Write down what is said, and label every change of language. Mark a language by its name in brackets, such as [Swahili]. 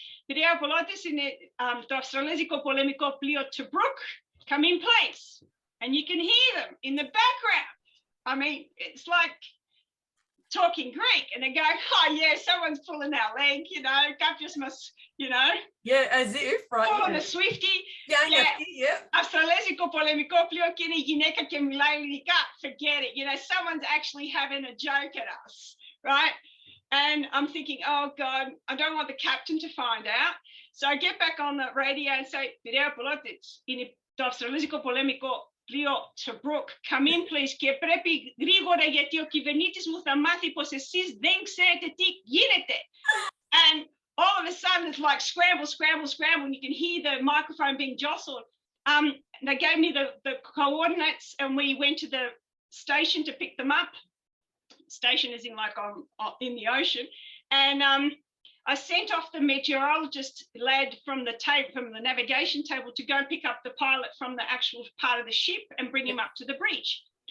[Greek] "Piraeus pilotis in το Αυστραλέζικο πολεμικό πλοίο Tobruk, [English] come in place." And you can hear them in the background. I mean, it's like talking Greek, and they go, "Oh yeah, someone's pulling our leg, Captain must, Yeah, as if, right? Pull on a Swifty. Yeah. [Greek] Αυστραλέζικο πολεμικό πλοίο και είναι γυναίκα και μιλάει ελληνικά." [English] Forget it. Someone's actually having a joke at us, right? And I'm thinking, oh God, I don't want the captain to find out. So I get back on the radio and say, "Piraeus pilotis, [Greek] είναι το Αυστραλέζικο πολεμικό πλοίο Tobruk, [English] come in please, [Greek] και πρέπει γρήγορα γιατί ο κυβερνήτης μου θα μάθει πως εσείς δεν ξέρετε τι γίνεται." [English] And all of a sudden it's like scramble, scramble, scramble, and you can hear the microphone being jostled. They gave me the coordinates, and we went to the station to pick them up. Station is in like in the ocean. And I sent off the meteorologist lad from the navigation table to go pick up the pilot from the actual part of the ship and bring him up to the bridge.